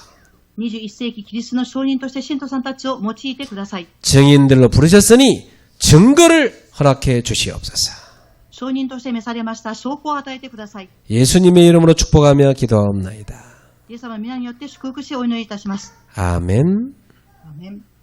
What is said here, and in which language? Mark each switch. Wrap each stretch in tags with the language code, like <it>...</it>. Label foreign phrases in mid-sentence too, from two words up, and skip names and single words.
<ja>21 世紀キリストの証人として信徒さんたちを用いてください。</ja> <ko>증인들로 부르셨으니 증거를 허락해 주시옵소서.</ko> <ja>証人として召されました証拠を与えてください。</ja> <ko>예수님의 이름으로 축복하며 기도하옵나이다.</ko> <ja>イエス様の皆によって祝福しお祈りいたします。</ja> <ko>아멘.</ko> <ja>アーメン。</ja>